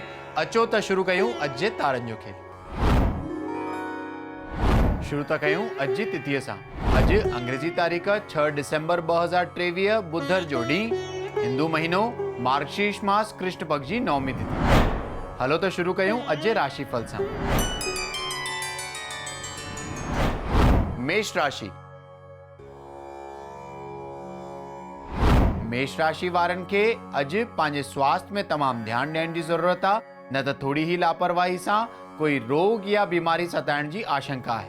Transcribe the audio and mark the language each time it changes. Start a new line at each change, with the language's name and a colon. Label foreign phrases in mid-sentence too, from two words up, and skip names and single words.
Sindhi: अचो त शुरू कयूं अॼु जे तारनि जो खेल। शुरू था कयूं अॼु जी तिथीअ सां। अॼु अंग्रेजी तारीख़ 6 डिसेंबर 2023 बुधर जो ॾींहुं, हिंदू महीनो मार्गशीर्ष मास कृष्ण पक्ष जी नवमी तिथि। हलो त शुरू कयूं अॼु जे राशिफल सां। मेष राशि। मेष राशि वारनि खे अॼु पंहिंजे स्वास्थ्य में तमामु ध्यानु ॾियण जी ज़रूरत आहे, न त थोड़ी ही लापरवाही सां कोई रोग या बीमारी सताइण जी आशंका आहे।